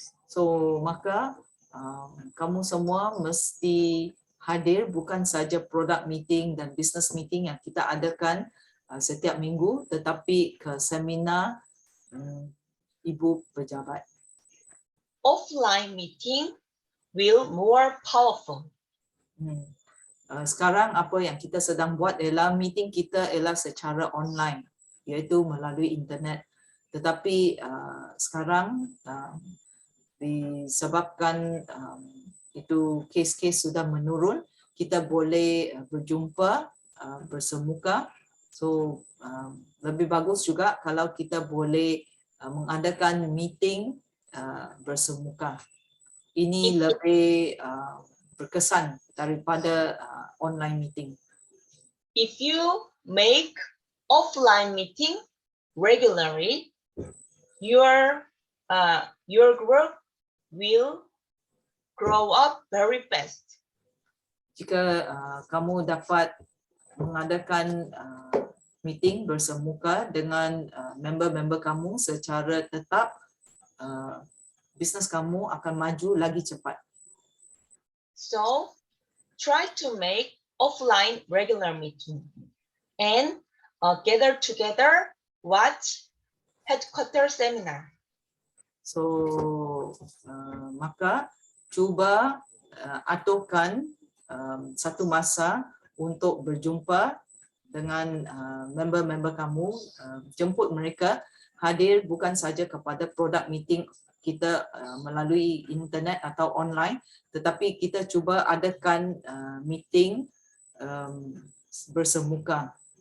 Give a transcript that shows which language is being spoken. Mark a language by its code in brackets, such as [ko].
[ms] So maka kamu semua mesti hadir bukan saja product meeting dan business meeting yang kita adakan setiap minggu, tetapi ke seminar ibu pejabat. [en] Offline meeting will more powerful. [ms] Sekarang apa yang kita sedang buat ialah meeting kita ialah secara online, iaitu melalui internet. Tetapi sekarang disebabkan itu kes-kes sudah menurun, kita boleh berjumpa bersemuka. So lebih bagus juga kalau kita boleh mengadakan meeting bersemuka. Ini lebih berkesan daripada online meeting. [en] If you make offline meeting regularly, your group will grow up very fast. [ms] Jika kamu dapat mengadakan meeting bersemuka dengan member-member kamu secara tetap, bisnes kamu akan maju lagi cepat. [en] So, try to make offline regular meeting and gather together, watch headquarters seminar. [ms] So, maka cuba aturkan satu masa untuk berjumpa dengan member-member kamu, jemput mereka hadir bukan saja kepada product meeting kita melalui internet atau online, tetapi kita cuba adakan meeting bersemuka.